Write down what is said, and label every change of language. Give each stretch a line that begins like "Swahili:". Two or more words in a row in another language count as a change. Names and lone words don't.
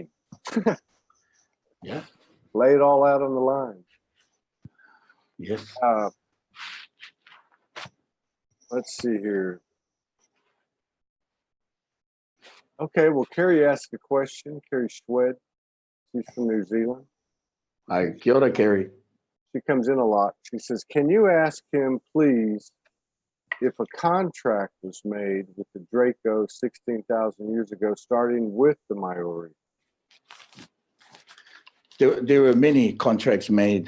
English: Yeah. Lay it all out on the line. Yes. Let's see here. Okay, well, Carrie asked a question. Carrie Schwed, she's from New Zealand. Hi,
Māori: kia ora,
English: Carrie. She comes in a lot. She says, can you ask him, please, if a contract was made with the Draco 16,000 years ago, starting with the Maori? There were many contracts made.